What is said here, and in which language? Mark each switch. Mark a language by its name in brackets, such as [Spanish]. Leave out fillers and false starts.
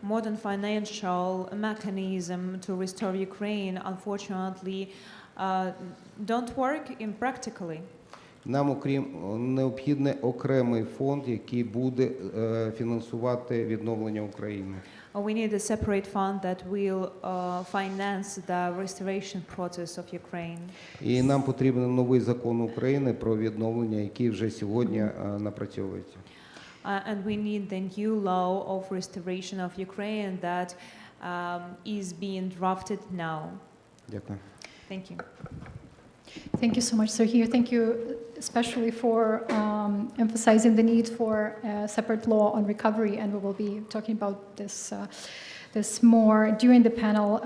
[English] Modern financial mechanism to restore Ukraine, unfortunately, don't work in practically. [Ukrainian] Нам необхідний окремий фонд, який буде фінансувати відновлення України. [English] We need a separate fund that will finance the restoration process of Ukraine. [Ukrainian] І нам потрібен новий закон України про відновлення, який вже сьогодні напрацьовується. [English] and we need the new law of restoration of Ukraine that is being drafted now. [Ukrainian] Дякую. [English] Thank you. Thank you so much, Sergio. Thank you especially for emphasizing the need for a separate law on recovery, and we will be talking about this more during the panel.